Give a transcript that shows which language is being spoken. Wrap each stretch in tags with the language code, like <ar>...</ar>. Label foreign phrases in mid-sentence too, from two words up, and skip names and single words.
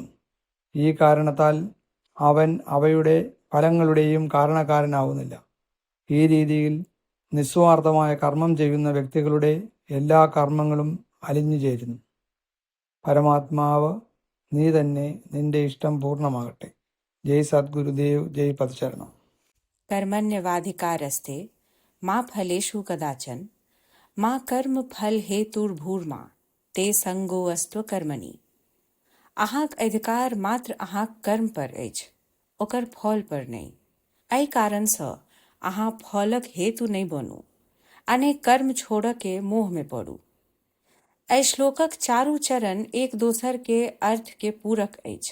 <ml>ഈ കാരണത്താൽ അവൻ അവയുടെ ഫലങ്ങളുടെയും കാരണക്കാരനാവുന്നില്ല. ഈ രീതിയിൽ നിസ്വാർത്ഥമായ കർമ്മം ചെയ്യുന്ന വ്യക്തികളുടെ എല്ലാ കർമ്മങ്ങളും അലിഞ്ഞു ചേരുന്നു. പരമാത്മാവ് നീ തന്നെ, നിന്റെ ഇഷ്ടം പൂർണ്ണമാകട്ടെ. ജയ് സദ്ഗുരുദേവ്, ജയ് പദശരണം.</ml> <sa>कर्मण्यवाधिकारस्ते मा फलेषु कदाचन, मा कर्म फल हेतुर्भूर्मा ते संगो अस्त्व कर्मणि.</sa> <mai>अहाँक अधिकार मात्र अहाँक कर्म पर अछि, ओकर फल पर नहीं. एहि कारणसँ अहाँ फलक हेतु नहीं बनू अने कर्म छोड़ के मोह में पड़ू. एहि श्लोकक 4 चरण एक दोसर के अर्थ के पूरक अछि.</mai>